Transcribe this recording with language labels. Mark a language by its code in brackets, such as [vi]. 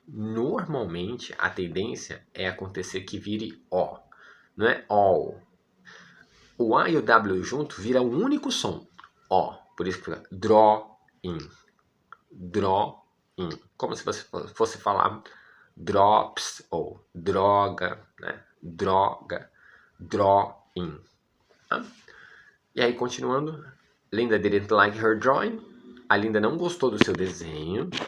[pt] Normalmente, a tendência é acontecer que vire O. Não é all. O A e o W junto vira um único som. O. Por isso que fica drawing. in, como se você fosse falar drops ou droga, né? Droga, drawing. Tá? E aí, continuando, [en] Linda didn't like her drawing. [pt] A Linda não gostou do seu desenho.